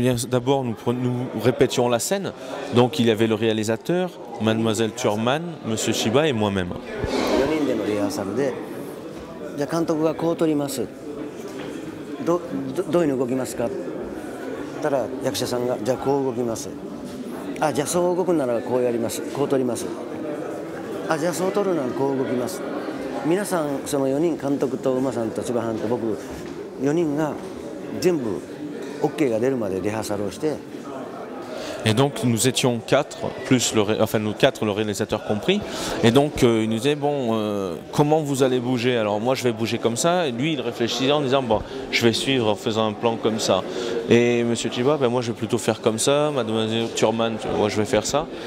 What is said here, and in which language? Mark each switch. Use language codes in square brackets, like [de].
[fr] D'abord, nous répétions la scène. Donc, il y avait le réalisateur, Mademoiselle Thurman, Monsieur Chiba et moi-même. [ja] 4人でのリハーサルで、じゃあ監督がこう撮ります。どういうふうに動きますか。たら役者さんがじゃあこう動きます。あ、じゃあそう動くならこうやります。こう撮ります。あ、じゃあそう撮るならこう動きます。皆さんその4人監督と馬さんと千葉さんと僕4人が全部 OK が出るまでリハーサルをして。 [fr] Et donc nous étions 4, plus nous 4, le réalisateur compris. Et donc il nous disait bon, comment vous allez bouger? Alors moi je vais bouger comme ça. Et lui il réfléchissait en disant bon, je vais suivre en faisant un plan comme ça. Et Monsieur Chiba, moi je vais plutôt faire comme ça. Mademoiselle Thurman, moi je vais faire ça.